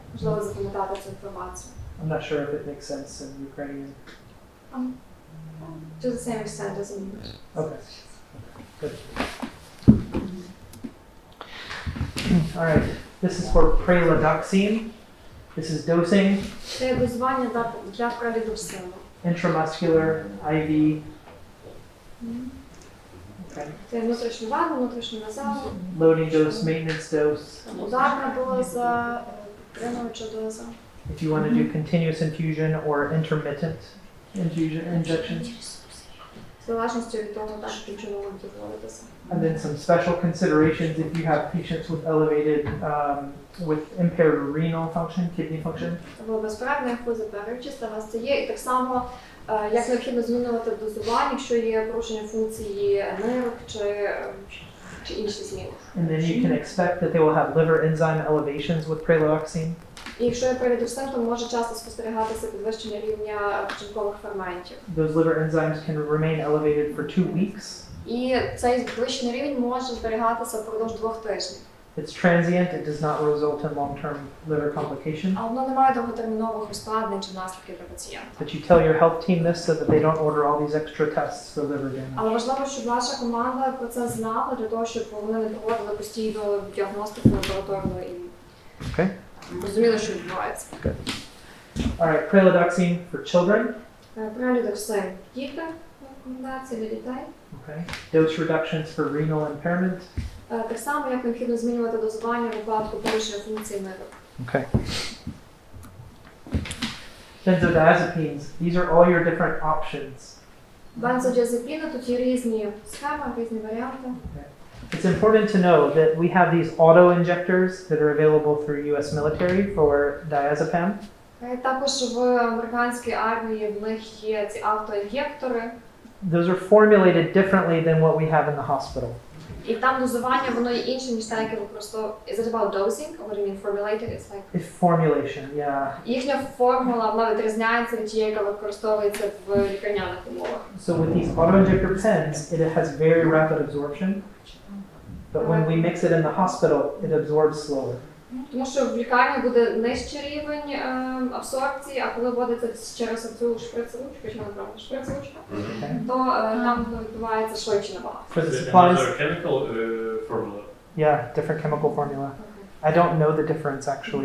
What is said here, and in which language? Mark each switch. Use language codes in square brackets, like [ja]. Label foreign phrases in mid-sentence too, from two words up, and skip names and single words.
[uk] Можливо запам'ятати цю інформацію. [en] I'm not sure if it makes sense in Ukrainian. To the same extent as in English. Okay. Good. All right. This is for preladoxine. This is dosing, [uk] Це дозування для пралідоксину. [en] intramuscular, IV. Okay. [uk] Це внутрішньовенно, внутрішньоназально, [en] Loading dose, maintenance dose. [uk] ударна доза, підтримуюча доза. [en] If you want to do continuous infusion or intermittent injection. [uk] В залежності від того, так, яким чином ви будете вводитися. [en] And then some special considerations if you have patients with elevated, with impaired renal function, kidney function. [uk] Це було безперервне, як ви заперечите, у вас це є. І так само, як необхідно змінювати дозування, якщо є порушення функції нирок чи інші зміни. [en] And then you can expect that they will have liver enzyme elevations with preladoxine. [uk] І якщо є пралідоксин, то може часто спостерігатися підвищення рівня печінкових ферментів. [en] Those liver enzymes can remain elevated for 2 weeks. [uk] І цей підвищений рівень може зберігатися впродовж 2 тижнів. [en] It's transient, it does not result in long-term liver complication. [uk] А воно не має довготермінових ускладнень чи наслідків для пацієнта. [en] But you tell your health team this so that they don't order all these extra tests for liver damage. [uk] Але важливо, щоб ваша команда про це знала, для того, щоб вони не проводили постійну діагностику лабораторну і [en] Okay. [uk] розуміли, що відбувається. [en] All right, preladoxine for children. [uk] Пралідоксин діти, рекомендації для дітей. [en] Okay. Dose reductions for renal impairment. [uk] Так само, як необхідно змінювати дозування в випадку порушення функції нирок. [en] Okay. Benzodiazepines. These are all your different options. [uk] Бензодіазепіни, тут є різні схеми, різні варіанти. [en] It's important to know that we have these auto injectors that are available through U.S. military for diazepam. [uk] Також в американській армії в них є ці автоін'єктори. [en] Those are formulated differently than what we have in the hospital. [uk] І там дозування, воно є інше, ніж те, яке використовує. [en] Is it about dosing? Or what do you mean formulated? It's like... It's formulation, yeah. [uk] Їхня формула, вона відрізняється від тієї, яка використовується в лікарняних умовах. [en] So with these auto-injector pens, it has very rapid absorption. But when we mix it in the hospital, it absorbs slower. [uk] Тому що в лікарні буде нижчий рівень абсорбції, а коли вводиться через цю шприц-ручку, чи направду шприц-ручка, то там відбувається швидше набагато. [en] For the Is it supplies, another chemical formula? yeah, different chemical formula. I don't know the difference actually.